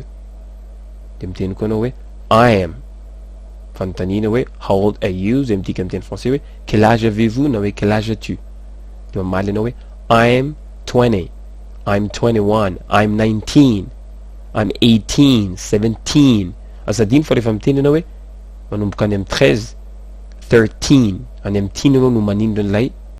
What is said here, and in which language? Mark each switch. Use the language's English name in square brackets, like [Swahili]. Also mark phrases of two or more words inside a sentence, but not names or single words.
[Malagasy] De miteny koa anao hoe [English] I am. [Malagasy] Fanontaniana hoe [English] how old are you? [Malagasy] Zay midika amin'ny teny français hoe [French] quel âge avez-vous? [Malagasy] Na hoe [French] quel âge as-tu? [Malagasy] De mamaly anao hoe [English] I am 20. I'm 21. I'm 19. I'm 18. 17. [Malagasy] Aza adiny fa rehefa miteny anao hoe manomboka any amin'ny 13. 13. Any amin'ny 10 anao no manindro an'ilay